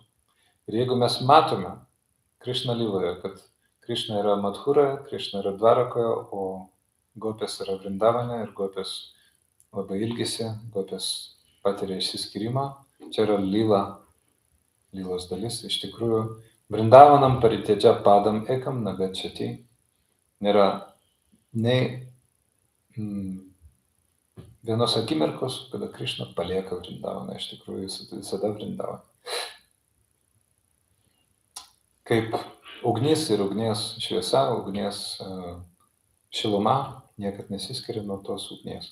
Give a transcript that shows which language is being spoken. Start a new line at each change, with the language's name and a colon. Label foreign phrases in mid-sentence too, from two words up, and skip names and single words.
Lithuanian: Ir jeigu mes matome Krišna lyloje, kad Krišna yra Madhura, Krišna yra Dvarakoje, o gopės yra Vrindavane ir gopės labai ilgisi, gopės patiria išsiskyrimą. Čia yra lylos dalis. Iš tikrųjų,
Sanskrit: Vrindavanam paritėdžia padam ekam nagachati.
Lithuanian: Nėra nei vienos akimirkos, kada Krišna palieka Vrindavaną. Iš tikrųjų, jis visada Vrindavane. Kaip ugnis ir ugnies šviesa, ugnies šiluma niekad nesiskiria nuo tos ugnies.